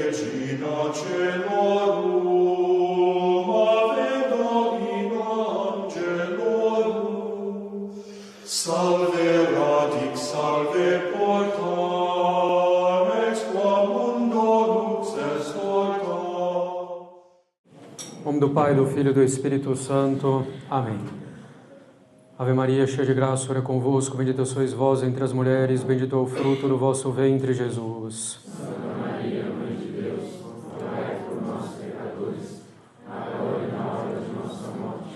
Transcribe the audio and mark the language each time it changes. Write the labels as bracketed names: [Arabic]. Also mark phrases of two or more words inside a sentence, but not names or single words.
[Latin] Regina Celorum, Ave Domina Angelorum, salve radix, salve porta, ex qua mundo lux est orta. [Portuguese] Em nome do Pai, do Filho e do Espírito Santo. Amém. Ave Maria, cheia de graça, o Senhor é convosco, bendita sois vós entre as mulheres, bendito é o fruto do vosso ventre, Jesus. Santa Maria, Mãe de Deus, rogai por nós, pecadores, agora e na hora de nossa morte.